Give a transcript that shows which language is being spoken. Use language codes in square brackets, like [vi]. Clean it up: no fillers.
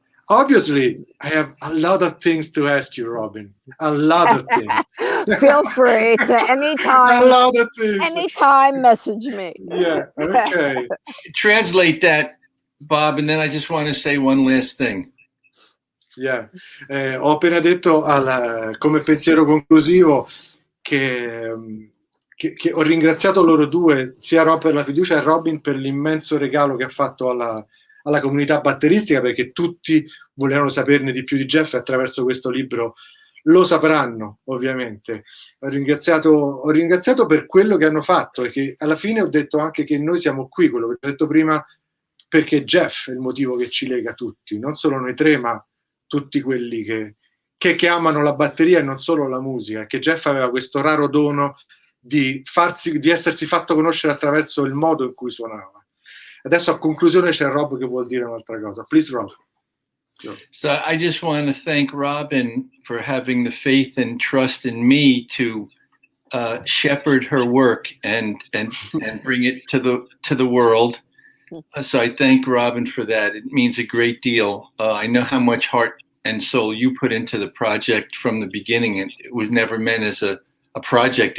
[en] Obviously, I have a lot of things to ask you, Robyn. A lot of things. Feel free to anytime. A lot of things. Anytime, message me. Yeah. Okay. Translate that, Bob, and then I just want to say one last thing. Yeah. [it] Ho appena detto come pensiero conclusivo che ho ringraziato loro due, sia Rob per la fiducia e Robyn per l'immenso regalo che ha fatto alla comunità batteristica, perché tutti volevano saperne di più di Jeff, e attraverso questo libro lo sapranno, ovviamente. Ho ringraziato per quello che hanno fatto, e che alla fine ho detto anche che noi siamo qui, quello che ho detto prima, perché Jeff è il motivo che ci lega tutti, non solo noi tre, ma tutti quelli che amano la batteria e non solo la musica, che Jeff aveva questo raro dono di essersi fatto conoscere attraverso il modo in cui suonava. Adesso a conclusione c'è Rob che vuol dire un'altra cosa. [en] Please, Rob. So I just want to thank Robyn for having the faith and trust in me to shepherd her work and bring it to the world. So I thank Robyn for that. It means a great deal. I know how much heart and soul you put into the project from the beginning, and it was never meant as a project.